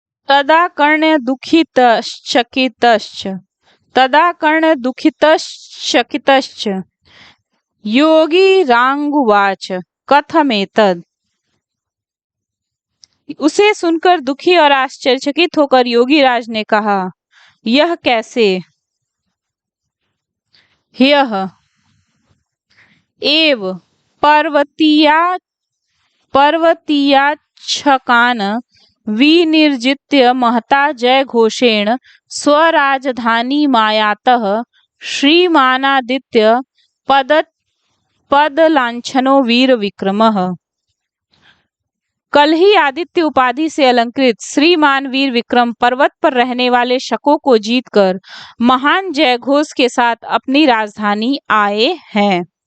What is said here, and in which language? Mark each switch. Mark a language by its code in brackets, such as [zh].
[sa] तदा कर्ण दुःखितश्चकितश्च योगी रांगुवाच कथमेतद। [hi] उसे सुनकर दुखी और आश्चर्यचकित होकर योगी राज ने कहा, यह कैसे। [sa] ह्यः एव पर्वतीयाच्छकान् विनिर्जित्य महता जय घोषेण स्वराजधानी मायातः श्रीमानादित्य पद पद लांछनो वीर विक्रमः। [hi] कल ही आदित्य उपाधि से अलंकृत श्रीमान वीर विक्रम पर्वत पर रहने वाले शकों को जीतकर महान जय घोष के साथ अपनी राजधानी आए हैं।